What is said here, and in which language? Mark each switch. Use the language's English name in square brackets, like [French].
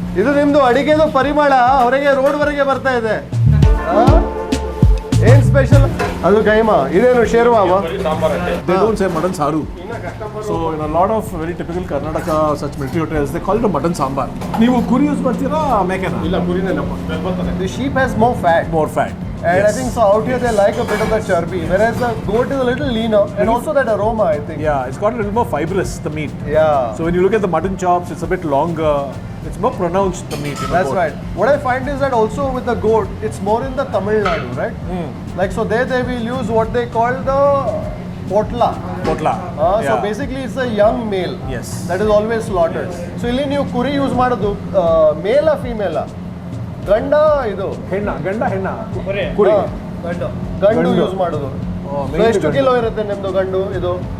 [Kannada] ಇದು ನಿಮ್ದು ಅಡಿಗೆದು ಪರಿಮಳ ಹೊರಗೆ ರೋಡ್ ವರೆಗೆ ಬರ್ತಾ ಇದೆ. ಏನ್ ಸ್ಪೆಷಲ್? ಅದು ಕೈಮಾ. ಇದೇನು ಶೇರ್ವಾವಾ? [English] They don't say mutton saru. So in a lot of very typical Karnataka such military hotels they call it a mutton sambar. [Kannada] ನೀವು ಕುರಿ ಯೂಸ್ ಮಾಡ್ತೀರಾ ಮೇಕೆನಾ? ಇಲ್ಲ ಕುರಿನೇನಪ್ಪ. [English] The sheep has more fat. More fat. And Yes. I think so out here they like a bit of the churby, whereas the goat is a little leaner and also that aroma, I think. Yeah, it's got a little more fibrous, the meat. Yeah. So when you look at the mutton chops, it's a bit longer. It's more pronounced, the meat. That's right. What I find is that also with the goat, it's more in the Tamil Nadu, right? Like so there they will use what they call the potla. Potla. So basically it's a young male. Yes. That is always slaughtered. [Kannada] So ಇಲ್ಲಿ ನೀವು ಕುರಿ use ಮಾಡೋದು ಮೇಲ ಫೀಮೇಲ ಗಂಡ ಇದು ಗಂಡ ಹೆಣ್ಣ ಕುರಿ ಗಂಡು ಯೂಸ್ ಮಾಡೋದು. So ಎಷ್ಟು ಕಿಲೋ ಇರುತ್ತೆ ನಿಮ್ದು ಗಂಡು ಇದು?